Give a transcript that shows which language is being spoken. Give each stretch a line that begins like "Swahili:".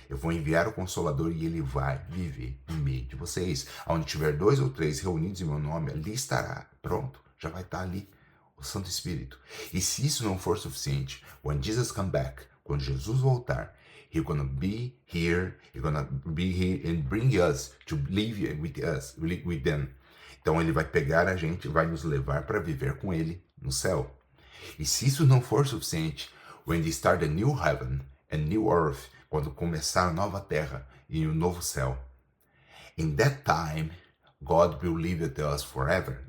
Portuguese: Eu vou enviar o Consolador e ele vai viver no meio de vocês. Onde tiver 2 ou 3 reunidos em meu nome, ali estará. Pronto, já vai estar ali o Santo Espírito. E se isso não for suficiente,
English: when Jesus come back,
Portuguese: quando Jesus voltar,
English: He's gonna be here. He's gonna be here and bring us to live with us, with them.
Portuguese: Então ele vai pegar a gente, vai nos levar para viver com ele no céu. E se isso não for suficiente,
English: when they start a new heaven and new earth,
Portuguese: quando começar a nova terra e o novo céu,
English: in that time, God will live with us forever.